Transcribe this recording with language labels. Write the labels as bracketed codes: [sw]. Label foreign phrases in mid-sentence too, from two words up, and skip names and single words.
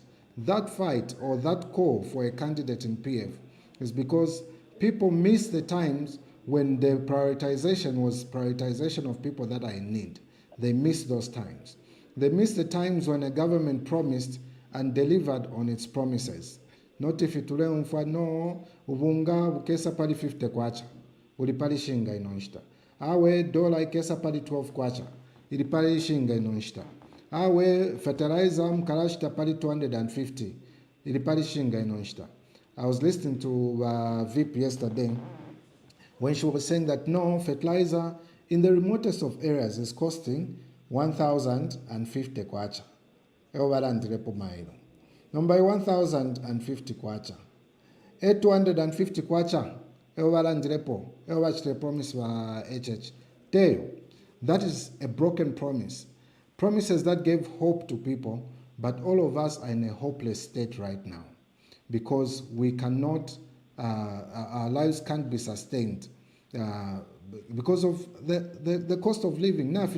[en] That fight or that call for a candidate in PF is because people miss the times when the prioritization was prioritization of people that are in need. They miss those times. They miss the times when a government promised and delivered on its promises. Not if it [bem] no ubunga bukesa pali 50 kwacha ulipali shinga inonshita. Awe dola ikesa pali 12 kwacha ilipali shinga inonshita. Awe fertilizer mkarashita pali 250 ilipali shinga inonshita. [en] I was listening to VIP yesterday when she was saying that no, fertilizer in the remotest of areas is costing 1,050 kwacha. [bem] Ewalandirepo mailo. Number 1,050 kwacha. 250 kwacha. Ewalandirepo. Ewachile promise wa HH. Teo. [en] That is a broken promise. Promises that gave hope to people, but all of us are in a hopeless state right now because we cannot, our lives can't be sustained because of the cost of living.